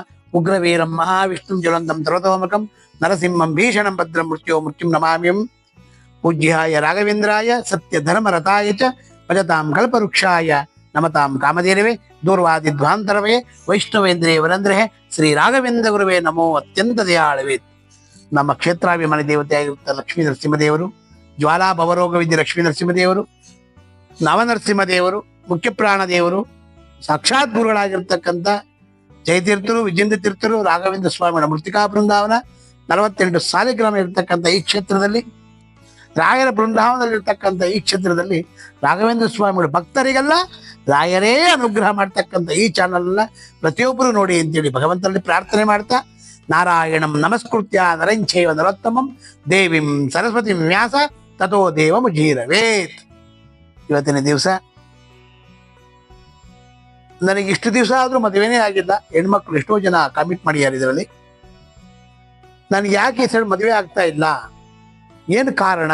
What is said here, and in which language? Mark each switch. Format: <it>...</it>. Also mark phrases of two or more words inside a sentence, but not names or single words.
<sa>उग्रवीरं महाविष्णुं ज्वलन्तं सर्वतोमुखं नरसिंहं भीषणं भद्रं मृत्युं नमाम्यहं। पूज्याय राघवेन्द्राय सत्यधर्मरताय च भजतां कल्पवृक्षाय नमतां कामधेनवे दूर्वादिध्वान्तरवे वैष्णवेन्द्रे वरेन्द्रे</sa> <kn>ಶ್ರೀ ರಾಘವೇಂದ್ರ ಗುರುವೇ ನಮೋ ಅತ್ಯಂತ ದಯಾಳವೇ. ನಮ್ಮ ಕ್ಷೇತ್ರಾಭಿಮಾನಿ ದೇವತೆಯಾಗಿರುತ್ತ ಲಕ್ಷ್ಮೀ ನರಸಿಂಹದೇವರು, ಜ್ವಾಲಾ ಭವರೋಗ ವಿದ್ಯೆ ಲಕ್ಷ್ಮೀ ನರಸಿಂಹದೇವರು, ನವನರಸಿಂಹದೇವರು, ಮುಖ್ಯಪ್ರಾಣ ದೇವರು, ಸಾಕ್ಷಾತ್ ಗುರುಗಳಾಗಿರ್ತಕ್ಕಂಥ ಜಯತೀರ್ಥರು, ವಿಜೇಂದ್ರ ತೀರ್ಥರು, ರಾಘವೇಂದ್ರ ಸ್ವಾಮಿಗಳ ಮೃತ್ತಿಕಾ ಬೃಂದಾವನ 48 ಸಾಲಿಗ್ರಾಮ ಇರತಕ್ಕಂಥ ಈ ಕ್ಷೇತ್ರದಲ್ಲಿ, ರಾಯರ ಬೃಂದಾವನದಲ್ಲಿರ್ತಕ್ಕಂಥ ಈ ಕ್ಷೇತ್ರದಲ್ಲಿ ರಾಘವೇಂದ್ರ ಸ್ವಾಮಿಗಳ ಭಕ್ತರಿಗೆಲ್ಲ ರಾಯರೇ ಅನುಗ್ರಹ ಮಾಡ್ತಕ್ಕಂಥ ಈ ಚಾನಲ್ನ ಪ್ರತಿಯೊಬ್ಬರು ನೋಡಿ ಅಂತೇಳಿ ಭಗವಂತನಲ್ಲಿ ಪ್ರಾರ್ಥನೆ ಮಾಡ್ತಾ,</kn> <sa>ನಾರಾಯಣಂ ನಮಸ್ಕೃತ್ಯ ನರಂಚೈವ ನರೋತ್ತಮಂ ದೇವಿಂ ಸರಸ್ವತಿ ವ್ಯಾಸ ತಥೋ ದೇವಮುಜೀರವೇತ್.</sa> <kn>ಇವತ್ತಿನ ದಿವಸ ನನಗೆ ಇಷ್ಟು ದಿವಸ ಆದರೂ ಮದುವೆನೇ ಆಗಿಲ್ಲ. ಹೆಣ್ಮಕ್ಳು ಎಷ್ಟೋ ಜನ ಕಮಿಟ್ ಮಾಡಿದ್ದಾರೆ ಇದರಲ್ಲಿ. ನನಗೆ ಯಾಕೆ ಈ ಸೈಡ್ ಮದುವೆ ಆಗ್ತಾ ಇಲ್ಲ, ಏನು ಕಾರಣ?</kn>